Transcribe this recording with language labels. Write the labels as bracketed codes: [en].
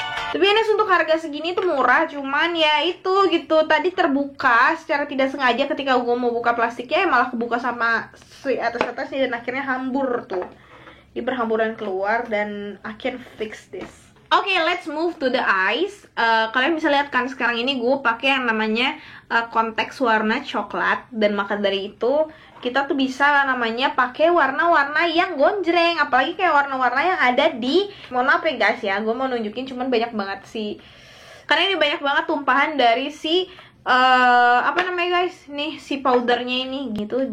[id] Tapi ini untuk harga segini tuh murah, cuman ya itu gitu, tadi terbuka secara tidak sengaja ketika gue mau buka plastiknya, malah kebuka sama si atas-atasnya dan akhirnya hambur tuh. Ini berhamburan keluar dan [en] I can fix this. Oke, let's move to the eyes. [id] Kalian bisa lihat kan sekarang ini gue pakai yang namanya konteks warna coklat, dan maka dari itu kita tuh bisa namanya pakai warna-warna yang gonjreng, apalagi kayak warna-warna yang ada di, mohon maaf ya guys ya, gue mau nunjukin cuman banyak banget sih, karena ini banyak banget tumpahan dari si apa namanya guys, nih si powdernya ini gitu.